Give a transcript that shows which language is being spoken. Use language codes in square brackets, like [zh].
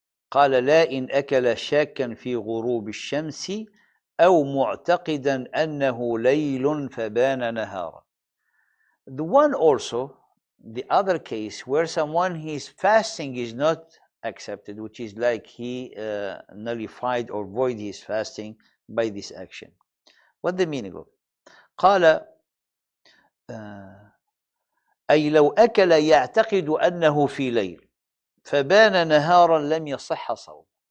[ar] قال لا إن أكل شاكا في غروب الشمس أو معتقدا أنه ليل فبان نهارا. [en] The one also, the other case where someone his fasting is not accepted, which is like he nullified or void his fasting by this action. What the meaning of it? [ar] قال أي لو أكل يعتقد أنه في ليل فبان نهارا لم يصح صوم.